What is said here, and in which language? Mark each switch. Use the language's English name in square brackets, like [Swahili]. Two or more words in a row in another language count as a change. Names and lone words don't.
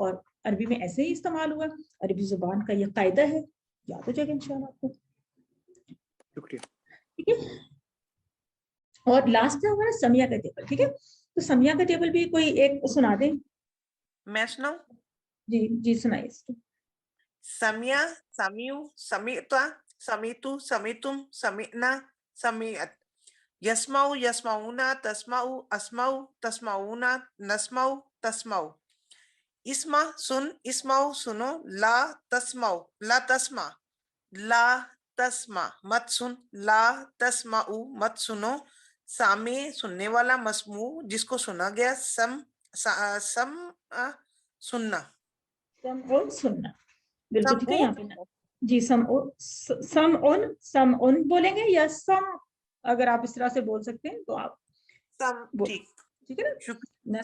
[Urdu] اور عربی میں ایسے ہی استعمال ہوا, عربی زبان کا یہ قاعدہ ہے, یاد ہو جائے گا انشاءاللہ آپ کو. شکریہ. ٹھیک ہے, اور لاسٹ ہے ہمارا سمیہ کا ٹیبل. ٹھیک ہے, تو سمیہ کا ٹیبل بھی کوئی ایک سنا دیں. میں سناؤں؟ جی جی سنائیے اس کو. [Arabic] سمیہ, سمیو, سمیتا, سمیتو, سمیتم, سمینا, سمیت. یسمعو, یسمعونا, تسمعو, اسمعو, تسمعونا, نسمعو, تسمعو. [Urdu] اسما, سن, اسمعو, سنو. [Arabic] لا تسمعو, لا تسمع, لا تسمع, [Urdu] مت سن. [Arabic] لا تسمعو, [Urdu] مت سنو. سامع, سننے والا. مسموع, جس کو سنا گیا. سم سننا. سننا بالکل ٹھیک ہے. یہاں پہ جی سم اون بولیں گے یا سم, اگر آپ اس طرح سے بول سکتے ہیں تو آپ ٹھیک ہے نا.